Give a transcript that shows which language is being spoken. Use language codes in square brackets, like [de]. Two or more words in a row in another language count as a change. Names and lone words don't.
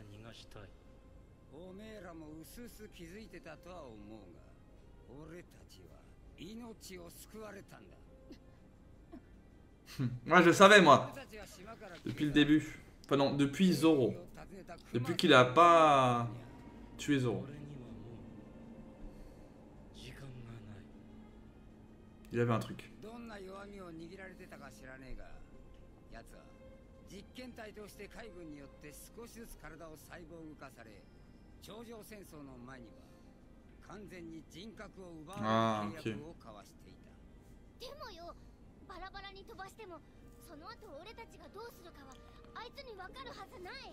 [fr] Moi je le savais moi. Depuis le début. Enfin non, depuis Zoro. Depuis qu'il a pas tué Zoro. Il avait un truc. Ah, ok. [ja] バラバラに飛ばしてもその後俺たちがどうするかはあいつに分かるはずない。